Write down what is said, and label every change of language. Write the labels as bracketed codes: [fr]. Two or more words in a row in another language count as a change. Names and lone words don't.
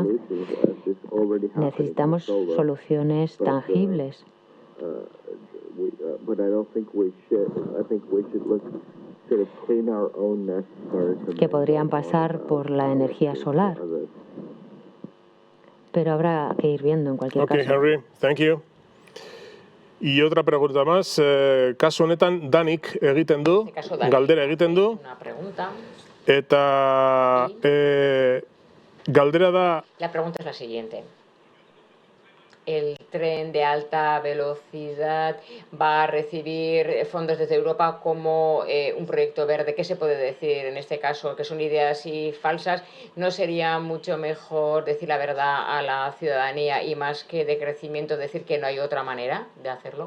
[es] Necesitamos soluciones tangibles. Que podrían pasar por la energía solar. Pero habrá que ir viendo en cualquier caso. [en] Ok, Henry, thank you. [es] Y otra pregunta más, [eu] kasu honetan danik egiten du, galdera egiten du, eta galdera da... [es] La pregunta es la siguiente. el tren de alta velocidad va a recibir fondos desde Europa como un proyecto verde. ¿Qué se puede decir en este caso? Que son ideas y falsas. ¿No sería mucho mejor decir la verdad a la ciudadanía y más que de crecimiento decir que no hay otra manera de hacerlo?